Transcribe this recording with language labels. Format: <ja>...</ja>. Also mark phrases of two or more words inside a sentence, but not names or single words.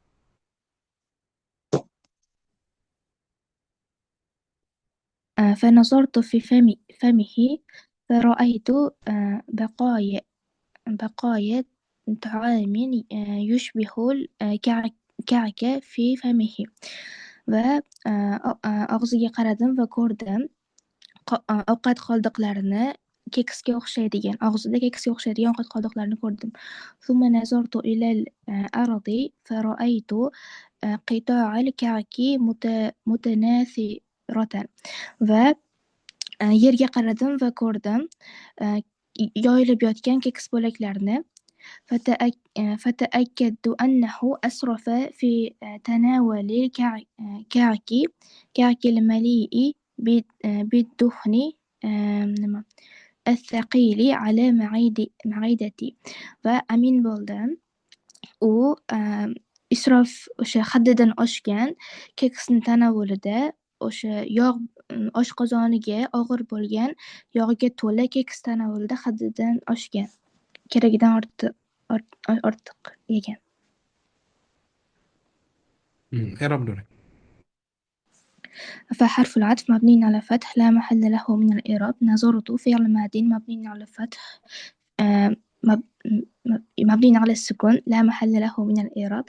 <ar>فنظرت في فمه فرأيت بقايا طعام يشبه الكعك في فمه.</ar> <uz>Ve ağzıga qaradim va ko'rdim ovqat qoldiqlarini keksga o'xshaydigan og'zida keksga o'xshaydigan ovqat qoldiqlarini ko'rdim.</uz> <ar>ثم نظرت إلى الأرض فرأيت قطاع الكعك متناثرة.</ar> <uz>Va yerga qaradim va ko'rdim yoyilib yotgan keks bo'laklarini.</uz> <ar>فتأكدت أنه أسرف في تناول كعك المليء بالدهن الثقيل على معدتي.</ar> <uz>va amin bo'ldim u isrof o'sha haddidan oshgan keksni tanovulida o'sha yog' oshqozoniga og'ir bo'lgan yog'ga to'la keks tanovulida haddidan oshgan keragidan ortiq yegan.</uz> <ar>إعراب دوري. فحرف العطف مبني على فتح لا محل له من الإعراب. نظرت فعل ماض مبني على الفتح مبني على السكون لا محل له من الإعراب.</ar>